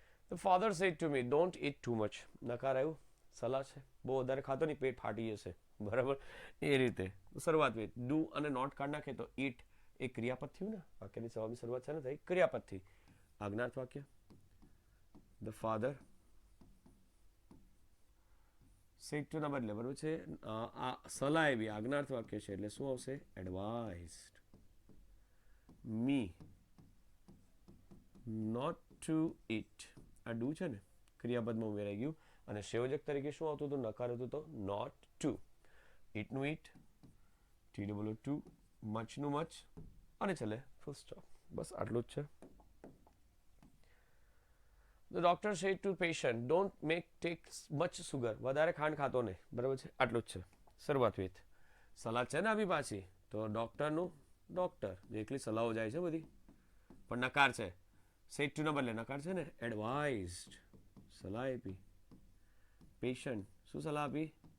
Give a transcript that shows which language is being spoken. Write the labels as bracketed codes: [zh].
[en] The father said to me, don't eat too much. [gu] નકાર આવ્યું? સલાહ છે, બહુ વધારે ખાતો નહીં, પેટ ફાટી જશે, બરાબર? એ રીતે શરૂઆત વિથ ડુ અને નોટ કાઢ નાખે તો ઈટ એ ક્રિયાપદ થયું ને. વાક્યની જવાબની શરૂઆત છે ને થઈ ક્રિયાપદથી. આજ્ઞાર્થ વાક્ય. [en] the father said to [gu] ના બદલે, બરાબર છે, આ સલાહ એવી આજ્ઞાર્થ વાક્ય છે એટલે શું આવશે? [en] Advised me not to it. [gu] આ ડુ છે ને ક્રિયાપદમાં ઉમેરાઈ ગયું અને સંયોજક તરીકે શું આવતું હતું? નકાર હતું તો not two. ઇટનું it, T double two, મચનું much અને છેલ્લે ફૂલ સ્ટોપ. બસ આટલું જ છે. [en] The doctor said to patient, don't take much sugar. [gu] વધારે ખાંડ ખાતો નહીં, બરાબર છે. આટલું જ છે. શરૂઆત વિથ સલાહ છે ને આપણી પાછી, તો ડોક્ટરનું ડોક્ટર જે એકલી સલાહો જાય છે બધી, પણ નકાર છે. સેડ ટુ ના બદલે નકાર છે ને એડવાઇઝડ, સલાહ આપી. પેશન્ટ શું સલાહ આપી?